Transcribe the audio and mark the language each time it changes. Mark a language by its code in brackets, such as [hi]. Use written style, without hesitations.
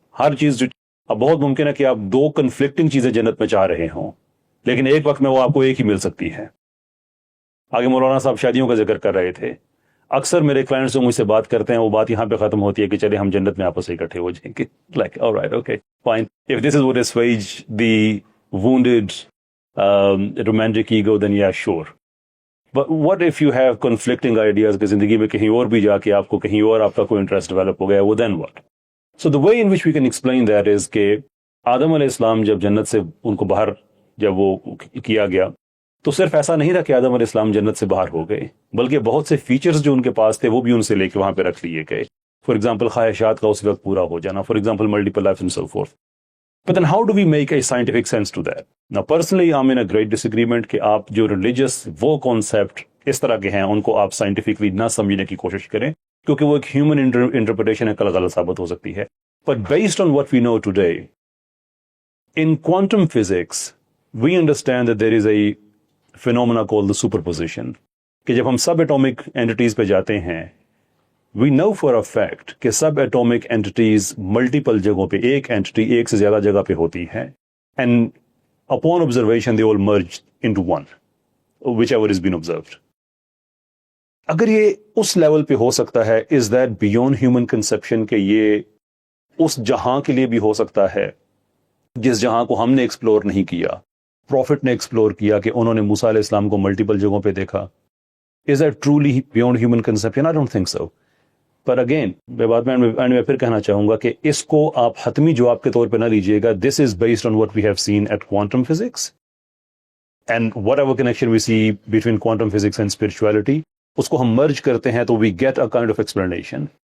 [ur] ہر چیز اب بہت ممکن ہے کہ آپ دو کنفلکٹنگ چیزیں جنت میں چاہ رہے ہوں، لیکن ایک وقت میں وہ آپ کو ایک ہی مل سکتی ہے. آگے مولانا صاحب شادیوں کا ذکر کر رہے تھے. اکثر میرے کلائنٹس جو مجھ سے بات کرتے ہیں وہ بات یہاں پہ ختم ہوتی ہے کہ چلے ہم جنت میں آپس سے اکٹھے ہو جائیں گے. [en] Like alright, okay, fine. If this is what assuage the wounded romantic ego, then yeah, sure. But what if you have conflicting ideas [ur] کہ زندگی میں کہیں اور بھی جا کے آپ کو کہیں اور آپ کا کوئی انٹرسٹ ڈیولپ ہو گیا، وہ [en] then what? So the way in which we can explain that is [ur] کہ آدم علیہ السلام جب جنت سے ان کو باہر جب وہ کیا گیا تو صرف ایسا نہیں تھا کہ آدم علیہ السلام جنت سے باہر ہو گئے، بلکہ بہت سے فیچرز جو ان کے پاس تھے وہ بھی ان سے لے کے وہاں پہ رکھ لیے گئے. [en] for example [ur] خواہشات کا اس وقت پورا ہو جانا، [en] For example multiple life and so forth. But then how do we make a scientific sense to that? Now personally I'm in a great disagreement [ur] کہ آپ جو religious وہ concept اس طرح کے ہیں ان کو آپ scientifically نہ سمجھنے کی کوشش کریں، کیونکہ وہ ایک human interpretation ہے، کل غلط ثابت ہو سکتی ہے. [en] But based on what we know today, in quantum physics we understand that there is a phenomena called the superposition [ur] کہ جب ہم سب atomic entities پہ جاتے ہیں [en] we know for a fact [ur] کہ سب ایٹامک اینٹیز ملٹیپل جگہوں پہ ایک اینٹی ایک سے زیادہ جگہ پہ ہوتی ہے، [en] and upon observation they all merge into one whichever is been observed. [ur] اگر یہ اس لیول پہ ہو سکتا ہے [en] is that beyond human conception [ur] کہ یہ اس جہاں کے لیے بھی ہو سکتا ہے جس جہاں کو ہم نے ایکسپلور نہیں کیا، پروفٹ نے ایکسپلور کیا کہ انہوں نے موسیٰ علیہ السلام کو ملٹیپل جگہوں پہ دیکھا. [en] is that truly beyond human conception? I don't think so. [ur] Per again میں پھر کہنا چاہوں گا کہ اس کو آپ حتمی جواب کے طور پہ نہ لیجئے گا. [en] this is based on what we have seen at quantum physics and whatever connection we see between quantum physics and spirituality, [ur] اس کو ہم مرج کرتے ہیں تو [en] We get a kind of explanation.